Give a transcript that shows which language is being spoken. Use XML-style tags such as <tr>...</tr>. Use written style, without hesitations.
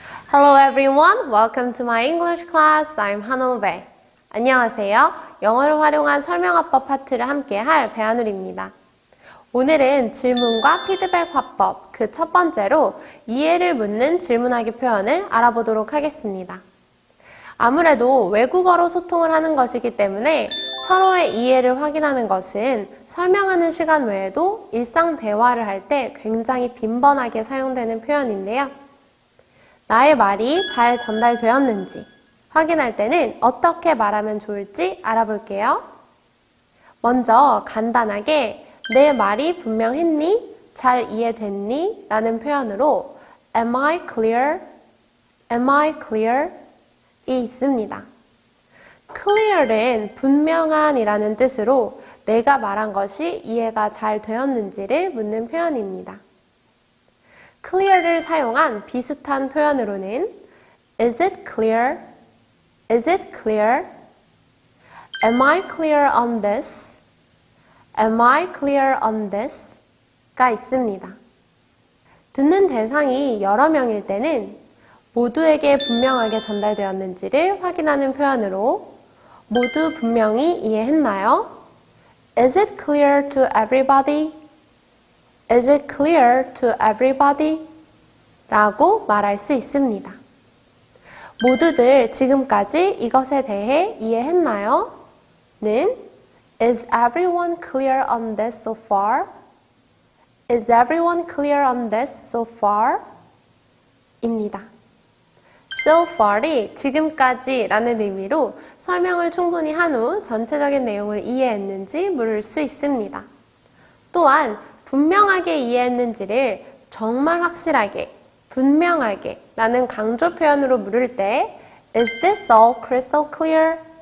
<en>Hello everyone, welcome to my English class. I'm Hanul Bae.</en> <ko>안녕하세요. 영어를 활용한 설명화법 파트를 함께 할 배한울입니다. 오늘은 질문과 피드백 화법, 그 첫 번째로 이해를 묻는 질문하기 표현을 알아보도록 하겠습니다. 아무래도 외국어로 소통을 하는 것이기 때문에 서로의 이해를 확인하는 것은 설명하는 시간 외에도 일상 대화를 할 때 굉장히 빈번하게 사용되는 표현인데요. 나의 말이 잘 전달되었는지 확인할 때는 어떻게 말하면 좋을지 알아볼게요. 먼저 간단하게 내 말이 분명했니? 잘 이해됐니? 라는 표현으로</ko> <en>Am I clear? Am I clear?</en> <ko>이 있습니다. clear은 분명한 이라는 뜻으로 내가 말한 것이 이해가 잘 되었는지를 묻는 표현입니다. clear를 사용한 비슷한 표현으로는</ko> <en>Is it clear? Is it clear? Am I clear on this? Am I clear on this?</en> <ko>가 있습니다. 듣는 대상이 여러 명일 때는 모두에게 분명하게 전달되었는지를 확인하는 표현으로 모두 분명히 이해했나요?</ko> <en>Is it clear to everybody? Is it clear to everybody?</en> <ko>라고 말할 수 있습니다. 모두들 지금까지 이것에 대해 이해했나요?</ko> <en>는 Is everyone clear on this so far? Is everyone clear on this so far?</en> <ko>입니다. So far이 지금까지 라는 의미로 설명을 충분히 한 후 전체적인 내용을 이해했는지 물을 수 있습니다. 또한 분명하게 이해했는지를 정말 확실하게, 분명하게 라는 강조 표현으로 물을 때</ko> <en>Is this all crystal clear?</en>